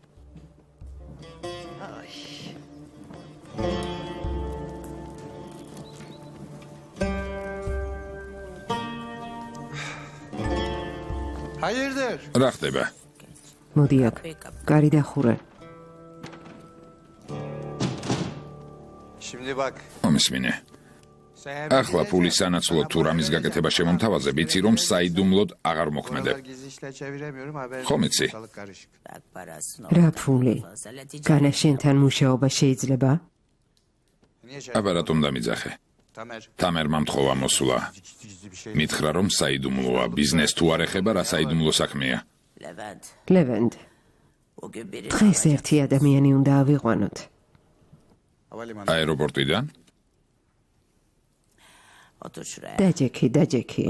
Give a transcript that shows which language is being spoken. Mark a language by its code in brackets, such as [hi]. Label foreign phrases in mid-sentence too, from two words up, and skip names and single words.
[tr] Hayırdır? [ka] რა ხდება? მოდი აქ. კარი დახურე. [tr] Şimdi bak. [ka] მომისმინე. ახლა ფულის სანაცვლოდ თუ რამის გაკეთება შემომთავაზებ, იცი რომ საიდუმლოდ აღარ მოქმედებ. [tr] Gizli işler çeviremiyorum. Haber. [ka] ხომ იცი? [tr] Ortalık karışık. [ka] რა ფული? განა შენთან მუშაობა შეიძლება? [tr] Niye şey? [ka] აბა რატომ დამიძახე? Tamer. თამერმა მთხოვა მოსულა. [tr] Gizli bir şey. [ka] მითხრა რომ საიდუმლოა, ბიზნეს თუ არ ეხება, რა საიდუმლო საქმეა. ლევენდ, დღეს ერთი ადამიანი უნდა ავიყვანოთ. [tr] Havalimanı. [ka] აეროპორტიდან? დაჯექი.